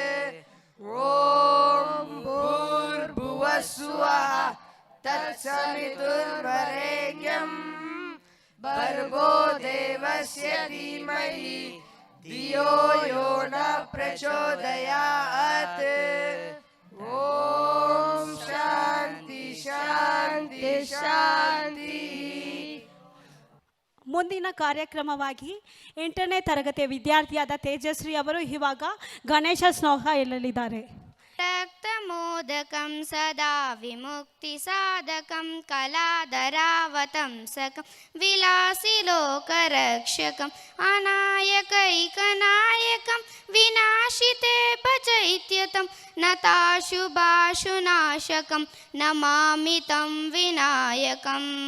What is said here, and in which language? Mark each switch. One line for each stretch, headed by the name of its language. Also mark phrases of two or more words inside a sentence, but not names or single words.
Sanskrit: ॐ भूर्भुवः स्वः तत्सवितुर्वरेण्यं भर्गो देवस्य धीमहि धियो यो न प्रचोदयात् ॐ शान्ति शान्ति शान्ति.
Kannada: ಮುಂದಿನ ಕಾರ್ಯಕ್ರಮವಾಗಿ 8ನೇ ತರಗತಿಯ ವಿದ್ಯಾರ್ಥಿಯಾದ ತೇಜಸ್ವಿ ಅವರು ಇವಾಗ ಗಣೇಶ ಶ್ಲೋಕ ಹೇಳಲಿದ್ದಾರೆ.
Sanskrit: रक्तमोदकं सदा विमुक्तिसाधकं कलाधरावतंसकं विलासिलोकरक्षकम् अनायकैकनायकं विनाशिते पचैत्यतं नताशुभाशुनाशकं नमामि तं विनायकम्